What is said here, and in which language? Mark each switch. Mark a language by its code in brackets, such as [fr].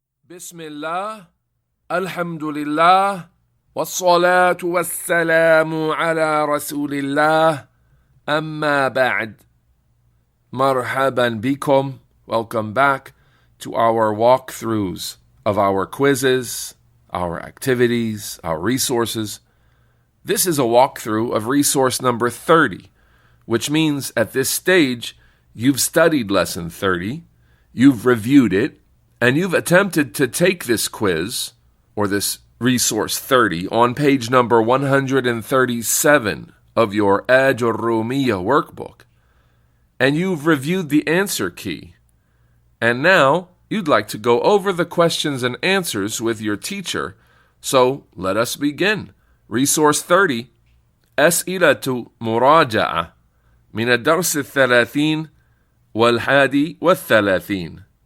[ar] بسم الله الحمد لله والصلاة والسلام على رسول الله أما بعد مرحبا بكم. [en] Welcome back to our walkthroughs of our quizzes, our activities, our resources. This is a walkthrough of resource number 30, which means at this stage you've studied lesson 30, you've reviewed it, and you've attempted to take this quiz, or this resource 30, on page number 137 of your Aajurroomiyyah workbook. And you've reviewed the answer key. And now you'd like to go over the questions and answers with your teacher. So let us begin. Resource 30, [ar] أسئلة مراجعة من الدرس 30 والحادي والثلاثين.